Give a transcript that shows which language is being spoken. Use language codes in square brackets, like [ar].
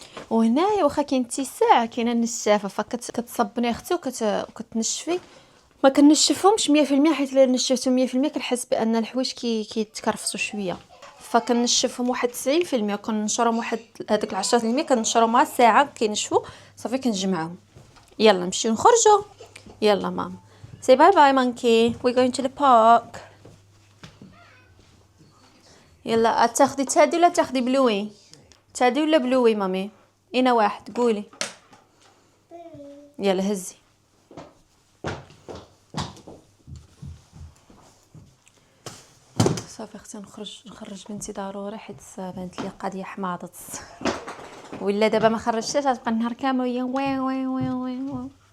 [ar] وهنايا واخا كاين اتساع كاينه النشافه، فكتصبني اختي وكتنشفي. ما كنشفهمش 100% حيت الا نشفتهم 100% كنحس بان الحوايج كيتكرفسوا شويه، فكنشفهم واحد 90%، كنشرهم واحد هذاك 10% كنشرهم مع ساعه كينشفوا صافي كنجمعهم. يلا نمشيو نخرجوا. يلا ماما [en] say bye bye monkey, we're going to the park. [ar] يلا تاخدي تادي ولا تاخدي بلوي؟ تادي ولا بلوي مامي؟ انا واحد قولي. يلا هزي. صافي اختي نخرج بنتي ضروري، حيت بانت لي قضيه حماضت ولا دابا ما خرجتهاش غتبقى النهار كامل وهي وي وي وي وي.